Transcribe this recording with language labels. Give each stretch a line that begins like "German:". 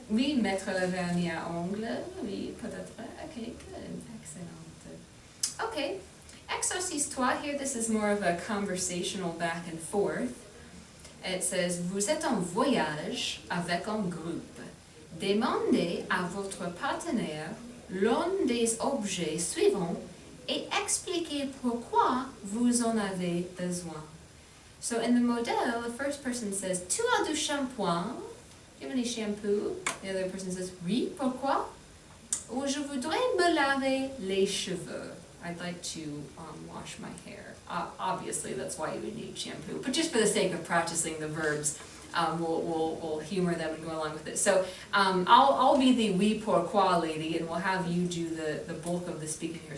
French: Oui, mettre le vernis à ongles. Oui, peut-être.
English: Okay, good. Excellent. Okay. Exercice 3, here this is more of a conversational back and forth. It says,
French: vous êtes en voyage avec un groupe. Demandez à votre partenaire l'un des objets suivants et expliquez pourquoi vous en avez besoin.
English: So in the model, the first person says,
French: tu as du shampoing?
English: Do you have any shampoo? The other person says,
French: oui, pourquoi? Ou je voudrais me laver les cheveux.
English: I'd like to wash my hair. Obviously, that's why you would need shampoo. But just for the sake of practicing the verbs, we'll humor them and go along with it. So I'll be the
French: oui pourquoi
English: lady, and we'll have you do the bulk of the speaking here.